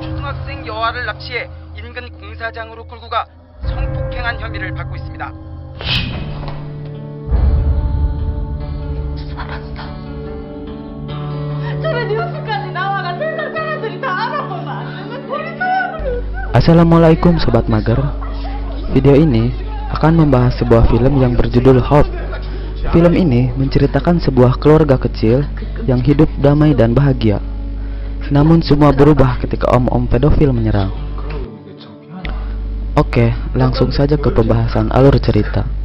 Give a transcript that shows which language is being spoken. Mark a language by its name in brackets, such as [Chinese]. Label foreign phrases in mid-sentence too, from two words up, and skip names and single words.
[Korean] 초등학생 여아를 납치해 인근 공사장으로 끌고 가 성폭행한 혐의를 받고 있습니다. 저는 뉴스까지 나와가 세상 사람들이 다 알아보면 안 되는 소리야. [Indonesian] Assalamualaikum Sobat Mager. Video ini akan membahas sebuah film yang berjudul Hope. Film ini menceritakan sebuah keluarga kecil yang hidup damai dan bahagia. Namun semua berubah ketika om-om pedofil menyerang. Oke, langsung saja ke pembahasan alur cerita.